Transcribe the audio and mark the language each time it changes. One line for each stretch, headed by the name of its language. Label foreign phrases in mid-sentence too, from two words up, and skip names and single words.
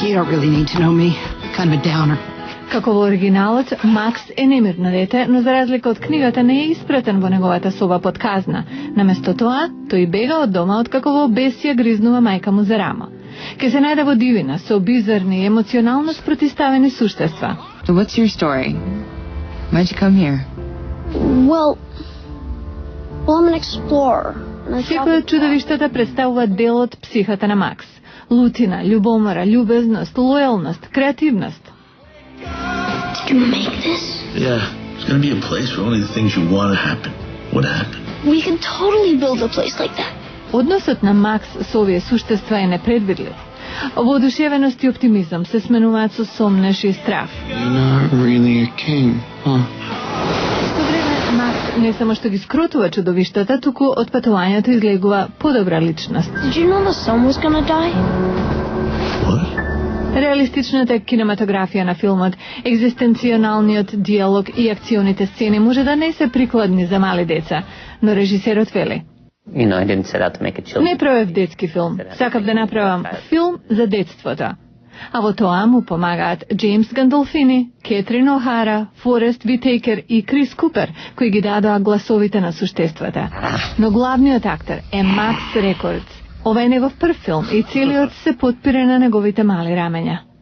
Macedonian: Како во оригиналот, Макс е немирно дете, но за разлика од книгата не е испратен во неговата соба под казна. Наместо тоа, тој бега од дома откако во бесија гризнува мајка му за рамо. Ке се најде во дивина со бизарни и емоционално спротиставени суштества.
English: So what's your story? Why'd you come here? Well, I'm an explorer.
Macedonian: Секој од чудовиштата представува дел од психата на Макс. Лутина, љубомора, љубезност, лојалност, креативност.
English: Did you make this? Yeah, it's gonna be a place where only the things you want to happen would happen. We can totally build a place like that.
Macedonian: Односот на Макс со овие суштества е непредвидлив. Воодушевеност и оптимизам се сменуваат со сомнеш и страх.
English: You're not really a king, huh?
Macedonian: Исто време, Макс не само што ги скрутува чудовиштата, туку од патувањето излегува подобра личност.
English: Did you know the sun was gonna die? What?
Macedonian: Реалистичната кинематографија на филмот, екзистенционалниот диалог и акционите сцени може да не се прикладни за мали деца, но режисерот вели:
English: I didn't set out to make a children's.
Macedonian: Не правев детски филм, сакав да направам филм за детството. А во тоа му помагаат Джеймс Гандолфини, Кетрин О'Хара, Форест Витейкер и Крис Купер, кои ги дадоа гласовите на суштествата. Но главниот актер е Макс Рекордс. Ова е негов прв филм и целиот се потпира на неговите мали рамења.